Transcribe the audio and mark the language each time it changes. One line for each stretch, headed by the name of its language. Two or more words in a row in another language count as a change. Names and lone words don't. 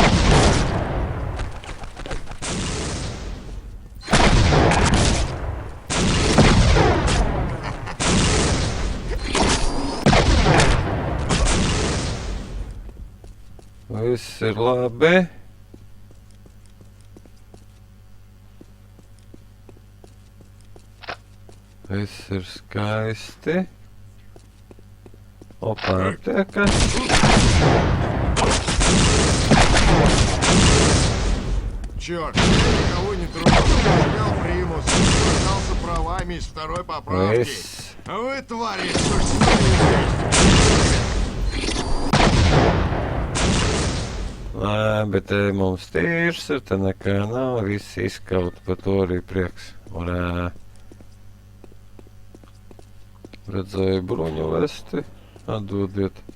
Latvian: Viss ir labi. Viss ir skaisti. Opa, aptieka.
Russian: Черт, никого не трогал. Взял примус, остался правами из второй поправки.
Latvian: Viss.
Russian: А вы, твари, что ж с нами
Latvian: Labi, te mums tīrs ir, te nekā nav, viss izkaut, par to arī prieks. Urā. Redzēju bruņu vesti, atdodiet.